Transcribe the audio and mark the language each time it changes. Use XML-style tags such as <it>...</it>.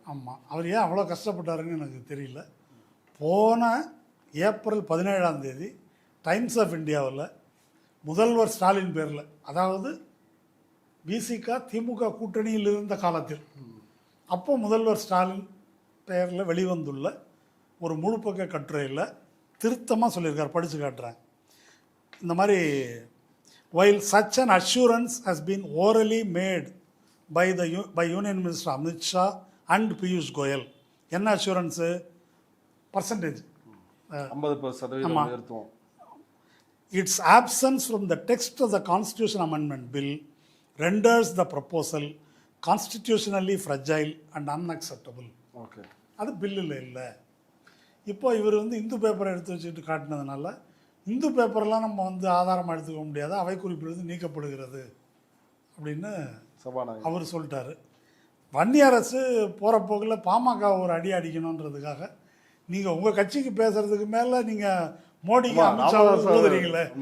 <ta>ஆமாம், அவர் ஏன் அவ்வளோ கஷ்டப்பட்டாருன்னு எனக்கு தெரியல. போன ஏப்ரல் 17ஆம் தேதி டைம்ஸ் ஆஃப் இந்தியாவில் முதல்வர் ஸ்டாலின் பேரில், அதாவது பிசிக திமுக கூட்டணியில் இருந்த காலத்தில், அப்போ முதல்வர் ஸ்டாலின் பெயரில் வெளிவந்துள்ள ஒரு முழுப்பக்க கட்டுரையில் திருத்தமாக சொல்லியிருக்கார். படித்து காட்டுறேன். இந்த மாதிரி,</ta> <en>while such an assurance has been orally made by Union Minister Amit Shah and Piyush Goyal.</en> <ta>என்ன அஷூரன்ஸு? பர்சன்டேஜ் 50% உயர்த்துவோம்.</ta> <en>Its absence from the text of the Constitution Amendment Bill renders the proposal constitutionally fragile and unacceptable. Okay,</en> <ta>அது பில்லில் இல்லை. இப்போ இவர் வந்து இந்து பேப்பரை எடுத்து வச்சுக்கிட்டு காட்டினதுனால, இந்து பேப்பரெலாம் நம்ம வந்து ஆதாரமாக எடுத்துக்க முடியாது, அவை குறிப்பிலிருந்து நீக்கப்படுகிறது அப்படின்னு சபாநாயகர் அவர் சொல்லிட்டாரு. வன்னி அரசு போகிற போக்கில் பாமக ஒரு அடி அடிக்கணுன்றதுக்காக நீங்கள் உங்கள் கட்சிக்கு பேசுறதுக்கு மேலே நீங்கள் மோடிக்கு அமித்ஷாவை ஊதுறீங்களே.</ta>